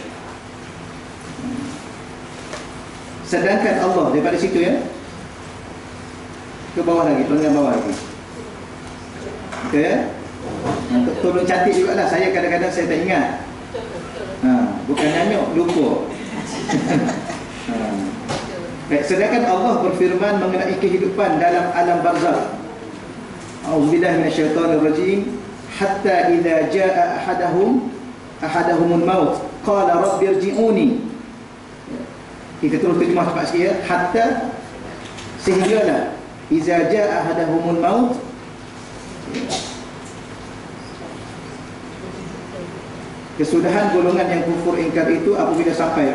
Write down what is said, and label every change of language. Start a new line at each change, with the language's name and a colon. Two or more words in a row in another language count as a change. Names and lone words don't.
Malay: Sedangkan Allah, daripada situ ya, ke bawah lagi, tolong bawah lagi. Okay, ya? Tolong cantik juga lah. Saya kadang-kadang saya tak ingat. Bukan nyanyuk, lupa. Baik, sedangkan Allah berfirman mengenai kehidupan dalam alam barzakh.
Arabic: أعوذ بالله من الشيطان الرجيم. حتى إذا جاء أحدهم الموت قال رب ارجعون.
Malay: Kita terus terjemah cepat sikit ya. Hatta, sehinggalah
Arabic: إذا جاء أحدهم الموت,
Malay: kesudahan golongan yang kufur ingkar itu apabila sampai.